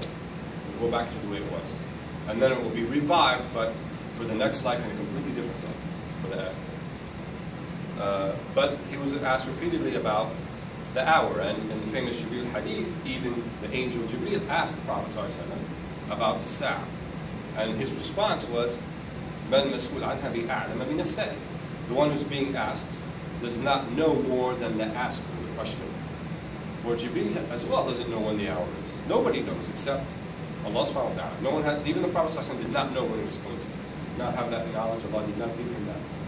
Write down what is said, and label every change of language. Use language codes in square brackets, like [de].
[en] It will go back to the way it was. And then it will be revived, but for the next life in a completely different life, for the end. But he was asked repeatedly about the hour, and in the famous Jibreel hadith, even the angel Jibreel asked the Prophet ﷺ about the Sa'ah. [ar] And his response was, مَنْ مَسْئُولَ عَنْهَا بِأَعْلَمَ مِنَ السَّائِلِ. [en] The one who's being asked does not know more than the asker, the questioner. For Jibreel as well doesn't know when the hour is. Nobody knows except Allah subhanahu wa ta'ala. No one had, even the Prophet ﷺ did not know when he was going to. Did not have that knowledge. Allah did not give him that knowledge.